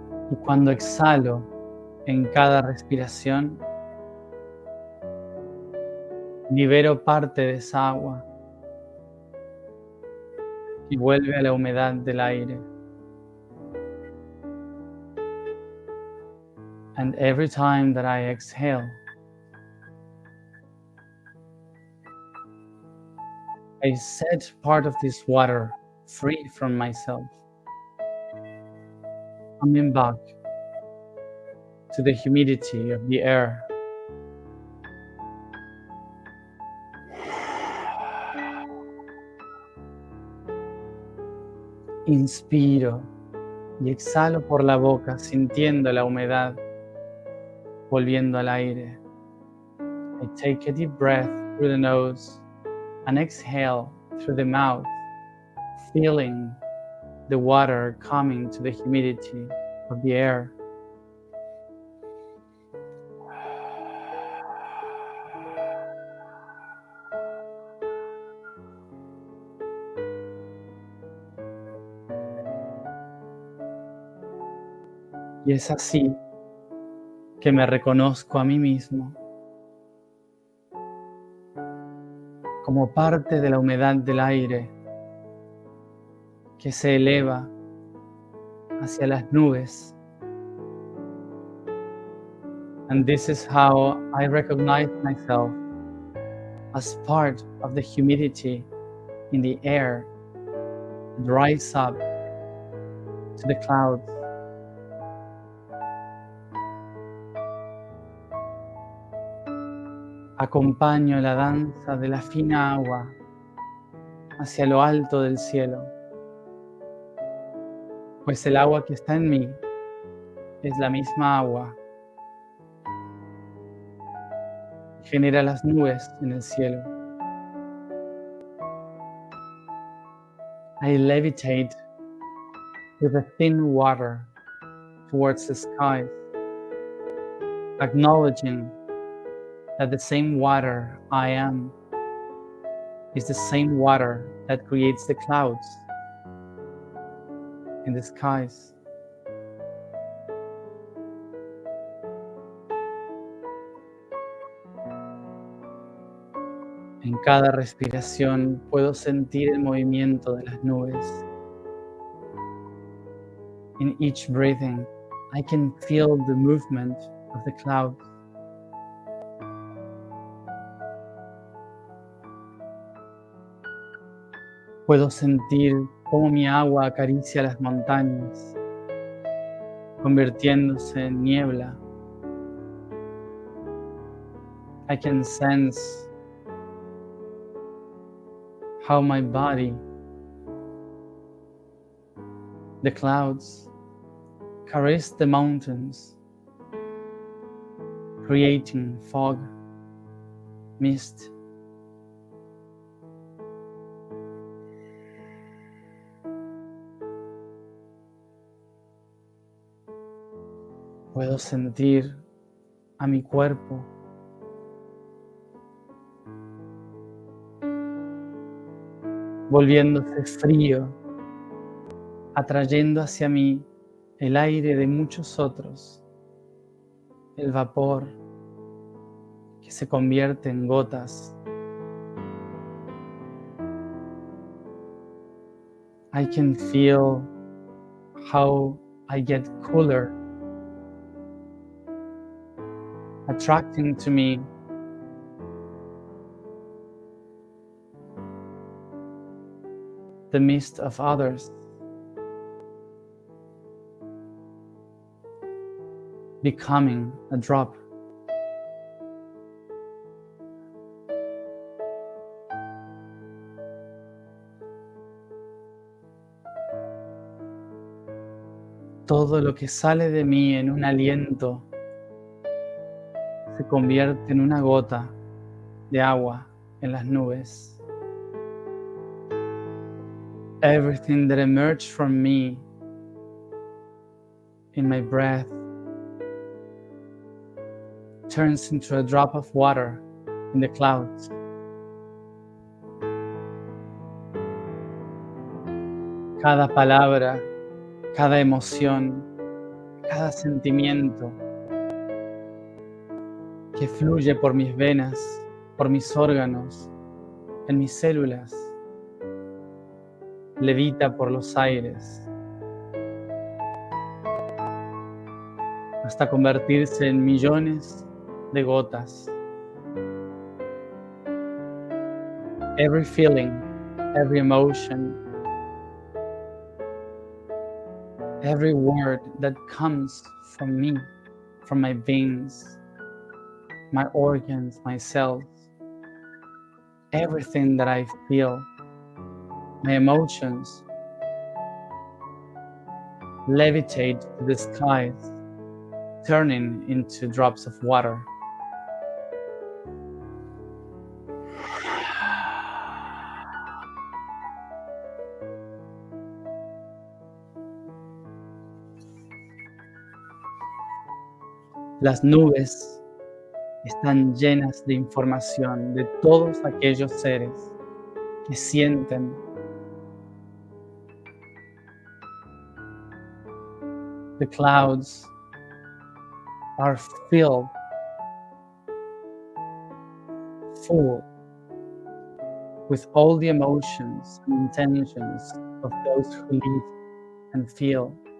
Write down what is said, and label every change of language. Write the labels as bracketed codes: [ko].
[es] Y cuando exhalo en cada respiración, libero parte de esa agua. y vuelve a la humedad del aire. [en] And every time that I exhale, I set part of this water free from myself, coming back to the humidity of the air. [es] Inspiro y exhalo por la boca, sintiendo la humedad volviendo al aire. [en] I take a deep breath through the nose and exhale through the mouth, feeling the water coming to the humidity of the air. [es] Y es así que me reconozco a mí mismo como parte de la humedad del aire que se eleva hacia las nubes. [en] And this is how I recognize myself as part of the humidity in the air that rise up to the clouds. [es] Acompaño la danza de la fina agua hacia lo alto del cielo, pues el agua que está en mí es la misma agua que genera las nubes en el cielo. [en] I levitate with the thin water towards the skies, acknowledging that the same water I am is the same water that creates the clouds in the skies. [es] En cada respiración puedo sentir el movimiento de las nubes. [en] In each breathing, I can feel the movement of the clouds. [es] Puedo sentir cómo mi agua acaricia las montañas, convirtiéndose en niebla. [en] I can sense how my body, the clouds, caress the mountains, creating fog, mist. [es] Puedo sentir a mi cuerpo volviéndose frío, atrayendo hacia mí el aire de muchos otros, el vapor que se convierte en gotas. [en] I can feel how I get cooler, attracting to me the mist of others, becoming a drop. [es] Todo lo que sale de mí en un aliento se convierte en una gota de agua en las nubes. [en] Everything that emerged from me in my breath turns into a drop of water in the clouds. [es] Cada palabra, cada emoción, cada sentimiento que fluye por mis venas, por mis órganos, en mis células, levita por los aires hasta convertirse en millones de gotas. [en] Every feeling, every emotion, every word that comes from me, from my veins, my organs, my cells, everything that I feel, my emotions, levitate to the skies, turning into drops of water. [es] Las nubes están llenas de información de todos aquellos seres que sienten. [en] The clouds are filled, full, with all the emotions and intentions of those who live and feel.